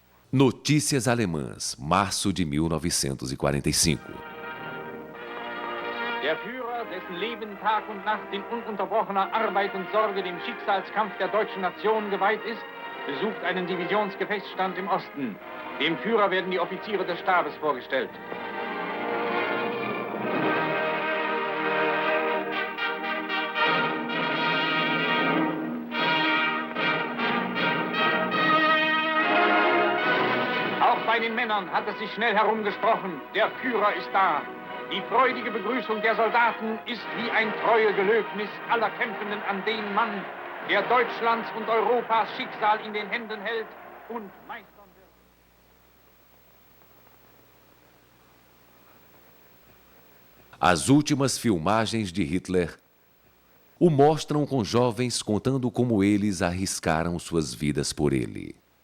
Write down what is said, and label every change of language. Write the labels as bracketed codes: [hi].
[pt] Notícias Alemãs, março de 1945. [de] Der Führer, dessen Leben Tag und Nacht in ununterbrochener Arbeit und Sorge dem Schicksalskampf der deutschen Nation geweiht ist, besucht einen Divisionsgefechtsstand im Osten. Dem Führer werden die Offiziere des Stabes vorgestellt. Auch bei den Männern hat es sich schnell herumgesprochen. Der Führer ist da. Die freudige Begrüßung der Soldaten ist wie ein Treuegelöbnis aller Kämpfenden an den Mann, der Deutschlands und Europas Schicksal in den Händen hält und meistern wird. [pt] As últimas filmagens de Hitler o mostram com jovens contando como eles arriscaram suas vidas por ele.